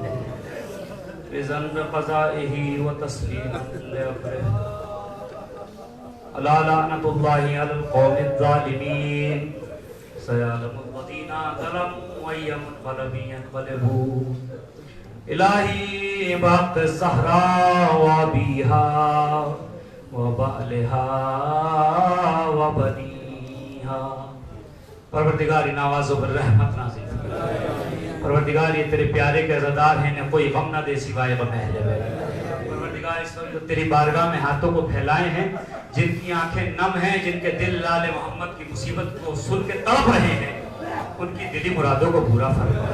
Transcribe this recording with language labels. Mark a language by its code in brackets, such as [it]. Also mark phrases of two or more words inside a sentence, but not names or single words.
[ar] رضا بقضائه وتسليما لأمره. ألا لعنة الله على القوم الظالمين. سيعلم الذين ظلموا ويمنقلب ينقلبون. إلهي بحق الزهراء وأبيها وبعلها وبنيها. [ur] پروردگار نوازو بر رحمت نازل فرما. پروردگار یہ تیرے پیارے کے عزادار ہیں، نہ کوئی غم نہ دے سوائے غم اہل بیت. پروردگار اس وقت جو تیری بارگاہ میں ہاتھوں کو پھیلائے ہیں، جن کی آنکھیں نم ہیں، جن کے دل لال محمد کی مصیبت کو سن کے تڑپ رہے ہیں، ان کی دلی مرادوں کو پورا فرما.